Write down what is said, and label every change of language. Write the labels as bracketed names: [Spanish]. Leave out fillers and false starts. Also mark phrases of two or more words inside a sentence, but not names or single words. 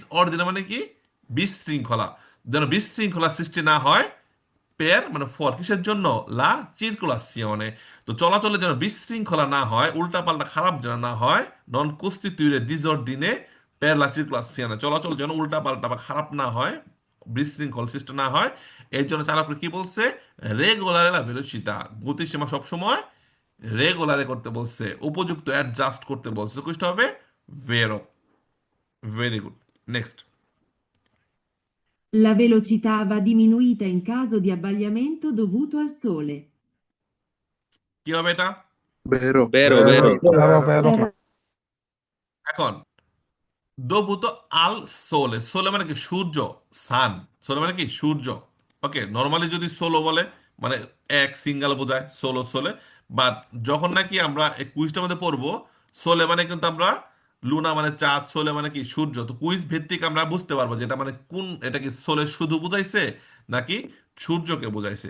[Bangla] অর্ডিনে মানে কি, বিশৃঙ্খলা, যেন বিশৃঙ্খলা সৃষ্টি না হয়, পের মানে ফর কিসের জন্য, [Italian] la circolazione, [Bangla] তো চলাচলে যেন বিশৃঙ্খলা না হয়, উল্টাপাল্টা খারাপ যেন না হয়, [Italian] non costituire dis ordine, per la circolazione, [Bangla] চলাচল যেন উল্টাপাল্টা বা খারাপ না হয়, বিশৃঙ্খল সৃষ্টি না হয়, এর জন্য চালকরা কি বলছে, [Italian] regolare la velocità, [Bangla] গতিসীমা সবসময় রেগুলারে করতে বলছে, উপযুক্ত অ্যাডজাস্ট করতে বলছে, কুইজটা হবে ভেরো। [English] Very good. Next. [Italian] La velocità va diminuita in caso di abbagliamento dovuto al sole. [Bangla] কি হবে এটা? [Italian] Vero. Vero, vero. Vero, vero. [Bangla] এখন [Italian] dovuto al sole, [Bangla] সোলে মানে কি সূর্য, সান, সোলে মানে কি সূর্য। ওকে, নর্মালি যদি সোলো বলে মানে এক সিঙ্গেল বোঝায়, [Italian] solo sole, [Bangla] বাট যখন নাকি আমরা এই কুইজটার মধ্যে পড়বো, সোলে মানে কিন্তু আমরা লুনা মানে চাঁদ, সোলে মানে কি সূর্য, তো কুইজ ভিত্তিক আমরা বুঝতে পারবো যেটা মানে কোন, এটা কি সোলে শুধু বুঝাইছে নাকি সূর্যকে বুঝাইছে।